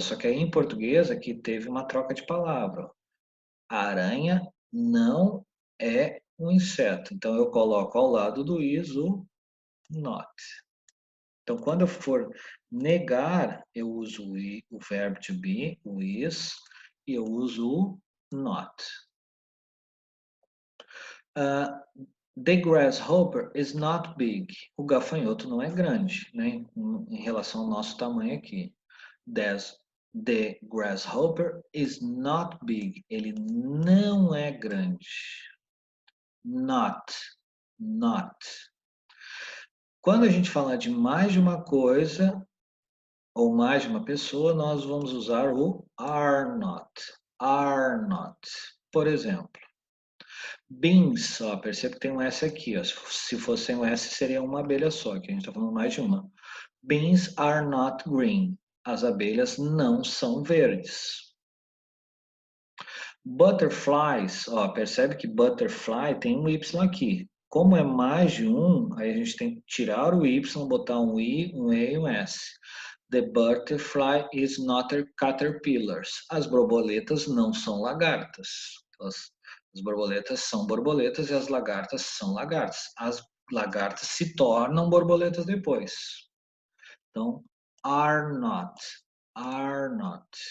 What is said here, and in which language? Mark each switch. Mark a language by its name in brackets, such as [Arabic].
[Portuguese] Só que aí em português aqui teve uma troca de palavra. A aranha não é um inseto. Então eu coloco ao lado do is o not. Então, quando eu for negar, eu uso o verbo to be, o is, e eu uso o not. [English] The grasshopper is not big. [Portuguese] O gafanhoto não é grande, né? Em relação ao nosso tamanho aqui. [English] The grasshopper is not big. [Portuguese] Ele não é grande. Not. Not. Quando a gente falar de mais de uma coisa ou mais de uma pessoa, nós vamos usar o are not. Are not. Por exemplo, beans, ó, perceba que tem um S aqui. Ó. Se fosse um S, seria uma abelha só, que a gente está falando mais de uma. [English] Beans are not green. [Portuguese] As abelhas não são verdes. Butterflies, ó, percebe que butterfly tem um Y aqui. Como é mais de um, aí a gente tem que tirar o Y, botar um I, um E e um S. [English] The butterfly is not a caterpillars. [Portuguese] As borboletas não são lagartas. As borboletas são borboletas e as lagartas são lagartas. As lagartas se tornam borboletas depois. Então, are not. Are not.